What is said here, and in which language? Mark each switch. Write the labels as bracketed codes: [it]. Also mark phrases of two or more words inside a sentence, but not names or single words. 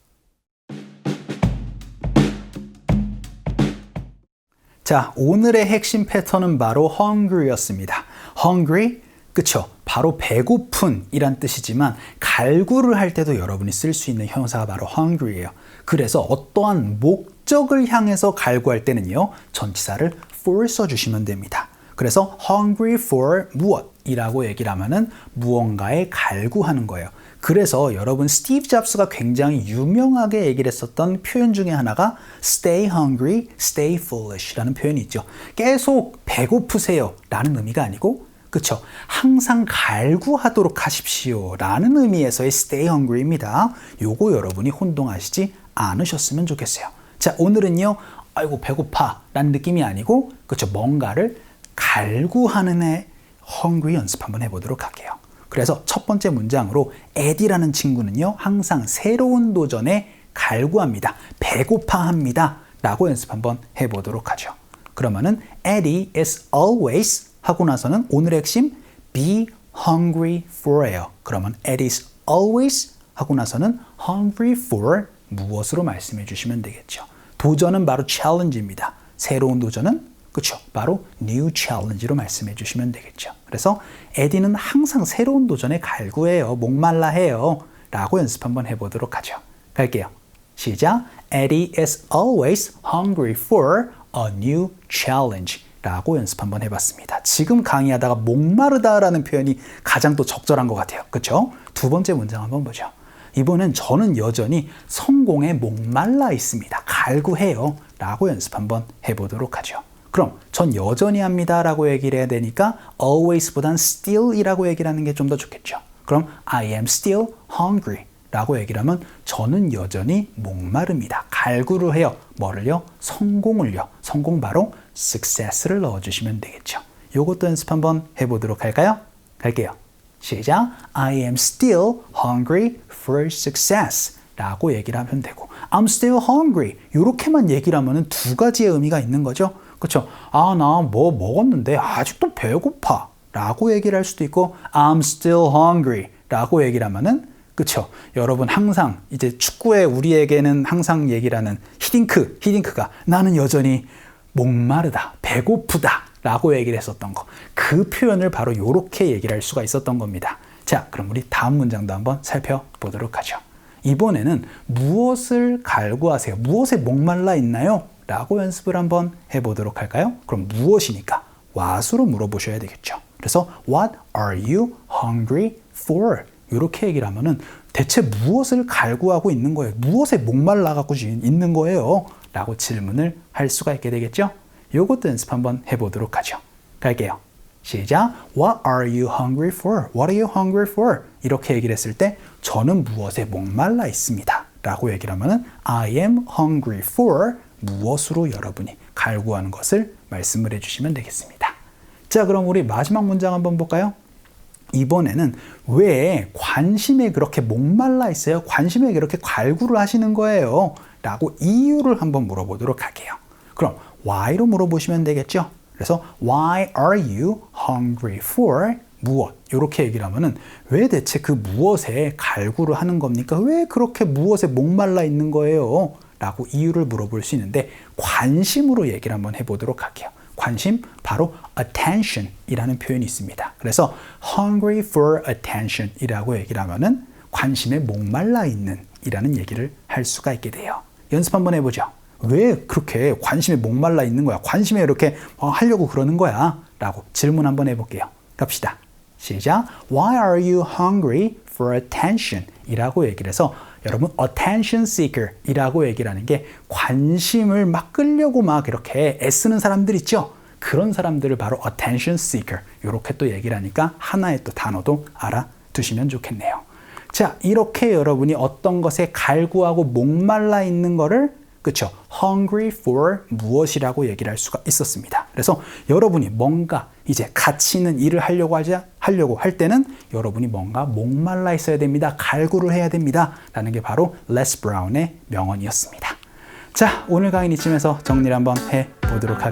[ko] 자, 오늘의 핵심 패턴은 바로 hungry였습니다. hungry, 그쵸? 바로 배고픈 이란 뜻이지만 갈구를 할 때도 여러분이 쓸 수 있는 형용사가 바로 hungry예요. 그래서 어떠한 목적을 향해서 갈구할 때는요, 전치사를 for 써주시면 됩니다. 그래서 [en] hungry for [ko] 무엇이라고 얘기를 하면은 무언가에 갈구하는 거예요. 그래서 여러분 스티브 잡스가 굉장히 유명하게 얘기를 했었던 표현 중에 하나가 [en] stay hungry, stay foolish [ko] 라는 표현이 있죠. 계속 배고프세요 라는 의미가 아니고 그쵸? 항상 갈구하도록 하십시오 라는 의미에서의 [en] stay hungry [ko] 입니다. 요거 여러분이 혼동하시지 않으셨으면 좋겠어요. 자, 오늘은요, 아이고 배고파 라는 느낌이 아니고 그쵸? 뭔가를 갈구하는 애 hungry 연습 한번 해보도록 할게요. 그래서 첫 번째 문장으로 에디라는 친구는요, 항상 새로운 도전에 갈구합니다. 배고파합니다. 라고 연습 한번 해보도록 하죠. 그러면은 [en] Eddie is always [ko] 하고 나서는 오늘의 핵심 [en] be hungry for [ko] 예요. 그러면 [en] Eddie is always [ko] 하고 나서는 [en] hungry for [ko] 무엇으로 말씀해 주시면 되겠죠. 도전은 바로 challenge입니다. 새로운 도전은 그렇죠. 바로 [en] new challenge [ko] 로 말씀해 주시면 되겠죠. 그래서 에디는 항상 새로운 도전에 갈구해요. 목말라 해요. 라고 연습 한번 해보도록 하죠. 갈게요. 시작. [en] Eddie is always hungry for a new challenge [ko] 라고 연습 한번 해봤습니다. 지금 강의하다가 목마르다라는 표현이 가장 또 적절한 것 같아요. 그렇죠? 두 번째 문장 한번 보죠. 이번엔 저는 여전히 성공에 목말라 있습니다. 갈구해요. 라고 연습 한번 해보도록 하죠. 그럼 전 여전히 합니다. 라고 얘기를 해야 되니까 always보단 still 이라고 얘기를 하는 게 좀 더 좋겠죠. 그럼 [en] I am still hungry [ko] 라고 얘기를 하면 저는 여전히 목마릅니다. 갈구를 해요. 뭐를요? 성공을요. 성공 바로 success를 넣어주시면 되겠죠. 요것도 연습 한번 해보도록 할까요? 갈게요. 시작. [en] I am still hungry for success [ko] 라고 얘기를 하면 되고 [en] I'm still hungry [ko] 이렇게만 얘기를 하면 두 가지의 의미가 있는 거죠. 그렇죠? 아, 나 뭐 먹었는데 아직도 배고파 라고 얘기를 할 수도 있고 [en] I'm still hungry [ko] 라고 얘기를 하면은 그렇죠? 여러분 항상 이제 축구에 우리에게는 항상 얘기를 하는 히딩크가 나는 여전히 목마르다, 배고프다 라고 얘기를 했었던 거. 그 표현을 바로 이렇게 얘기를 할 수가 있었던 겁니다. 자, 그럼 우리 다음 문장도 한번 살펴보도록 하죠. 이번에는 무엇을 갈구하세요? 무엇에 목말라 있나요? 라고 연습을 한번 해보도록 할까요? 그럼 무엇이니까 what으로 물어보셔야 되겠죠. 그래서 [en] What are you hungry for? [ko] 이렇게 얘기를 하면은 대체 무엇을 갈구하고 있는 거예요? 무엇에 목말라 갖고 있는 거예요? 라고 질문을 할 수가 있게 되겠죠. 요것도 연습 한번 해보도록 하죠. 갈게요. 시작. [en] What are you hungry for? What are you hungry for? [ko] 이렇게 얘기를 했을 때 저는 무엇에 목말라 있습니다. 라고 얘기를 하면은 [en] I am hungry for [ko] 무엇으로 여러분이 갈구하는 것을 말씀을 해주시면 되겠습니다. 자, 그럼 우리 마지막 문장 한번 볼까요? 이번에는 왜 관심에 그렇게 목말라 있어요? 관심에 그렇게 갈구를 하시는 거예요? 라고 이유를 한번 물어보도록 할게요. 그럼 why로 물어보시면 되겠죠? 그래서 [en] why are you hungry for [ko] 무엇? 이렇게 얘기를 하면은 왜 대체 그 무엇에 갈구를 하는 겁니까? 왜 그렇게 무엇에 목말라 있는 거예요? 라고 이유를 물어볼 수 있는데 관심으로 얘기를 한번 해보도록 할게요. 관심, 바로 attention 이라는 표현이 있습니다. 그래서 [en] hungry for attention [ko] 이라고 얘기를 하면은 관심에 목말라 있는 이라는 얘기를 할 수가 있게 돼요. 연습 한번 해보죠. 왜 그렇게 관심에 목말라 있는 거야? 관심에 이렇게 하려고 그러는 거야? 라고 질문 한번 해볼게요. 갑시다. 시작. [en] Why are you hungry for attention? [ko] 이라고 얘기를 해서 여러분 [en] attention seeker [ko] 이라고 얘기를 하는 게 관심을 막 끌려고 막 이렇게 애쓰는 사람들 있죠? 그런 사람들을 바로 [en] attention seeker [ko] 이렇게 또 얘기를 하니까 하나의 또 단어도 알아두시면 좋겠네요. 자, 이렇게 여러분이 어떤 것에 갈구하고 목말라 있는 거를 그렇죠? [en] hungry for [ko] 무엇이라고 얘기를 할 수가 있었습니다. 그래서 여러분이 뭔가 이제 가치 있는 일을 하려고 할 때는 여러분이 뭔가 목말라 있어야 됩니다. 갈구를 해야 됩니다. 라는 게 바로 Les Brown의 명언이었습니다. 자, 오늘 강의는 이쯤에서 정리를 한번 해보도록 할게요.